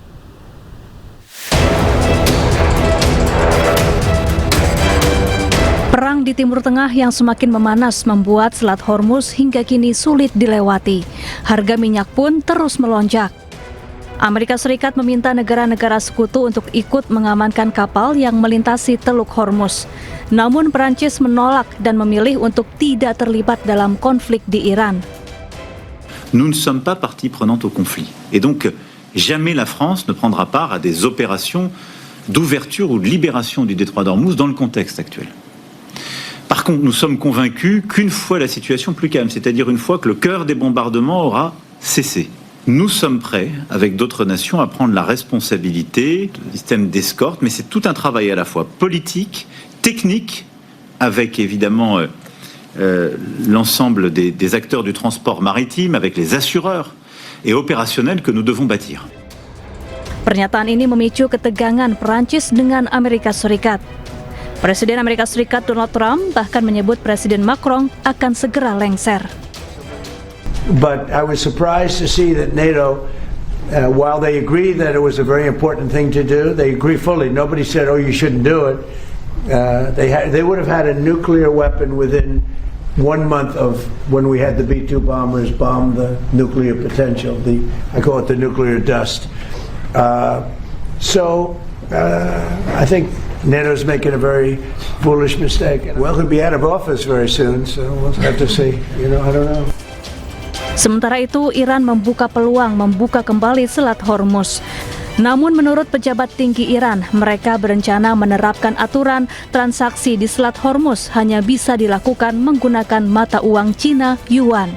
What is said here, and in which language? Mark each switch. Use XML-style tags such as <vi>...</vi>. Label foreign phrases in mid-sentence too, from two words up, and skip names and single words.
<id>Perang di Timur Tengah yang semakin memanas membuat Selat Hormuz hingga kini sulit dilewati. Harga minyak pun terus melonjak. Amerika Serikat meminta negara-negara sekutu untuk ikut mengamankan kapal yang melintasi Teluk Hormuz. Namun Prancis menolak dan memilih untuk tidak terlibat dalam konflik di Iran.</id> <fr>Nous ne sommes pas partie prenante au conflit. Et donc, jamais la France ne prendra part à des opérations d'ouverture ou de libération du détroit d'Ormuz dans le contexte actuel. Par contre, nous sommes convaincus qu'une fois la situation plus calme, c'est-à-dire une fois que le cœur des bombardements aura cessé, nous sommes prêts, avec d'autres nations, à prendre la responsabilité du système d'escorte, mais c'est tout un travail à la fois politique, technique, avec évidemment l'ensemble des acteurs du transport maritime, avec les assureurs, et opérationnel que nous devons bâtir.</fr> <id>Pernyataan ini memicu ketegangan Prancis dengan Amerika Serikat. Presiden Amerika Serikat Donald Trump bahkan menyebut Presiden Macron akan segera lengser.</id> <en>But I was surprised to see that NATO, while they agree that it was a very important thing to do, they agree fully. Nobody said, "Oh, you shouldn't do it." They would have had a nuclear weapon within 1 month of when we had the B-2 bombers bomb the nuclear potential. I call it the nuclear dust. I think NATO's making a very foolish mistake. Well, he'll be out of office very soon, so we'll have to see. I don't know.</en> <id>Sementara itu, Iran membuka peluang membuka kembali Selat Hormuz. Namun menurut pejabat tinggi Iran, mereka berencana menerapkan aturan transaksi di Selat Hormuz hanya bisa dilakukan menggunakan mata uang Cina Yuan.</id>